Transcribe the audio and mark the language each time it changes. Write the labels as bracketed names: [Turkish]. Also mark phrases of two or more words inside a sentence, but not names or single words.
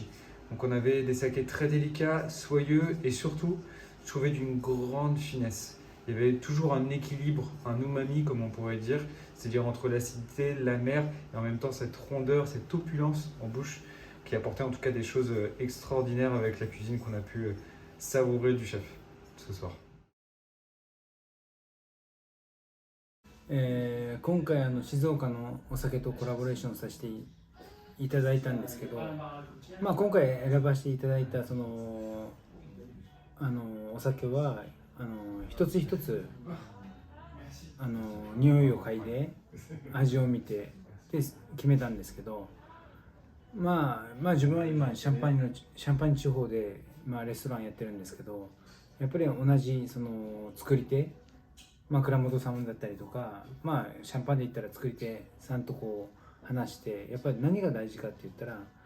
[French] Donc on avait des sakés très délicats, soyeux et surtout, je trouvais d'une grande finesse. Il y avait toujours un équilibre, un umami comme on pourrait dire, c'est-à-dire entre l'acidité, l'amer et en même temps cette rondeur, cette opulence en bouche qui apportait en tout cas des choses extraordinaires avec la cuisine qu'on a pu savourer du chef ce soir. [Japanese] 今回静岡のお酒とコラボレーションさせていただいたんですけど、まあ、今回選ばせていただいたお酒は一つ一つ匂いを嗅いで味を見てで決めたんですけど、まあ自分は今シャンパーニュ地方で、レストランやってるんですけど、やっぱり同じ作り手、倉本さんだったりとか、シャンパンで言ったら作り手さんとこう話して、やっぱり何が大事かって言ったら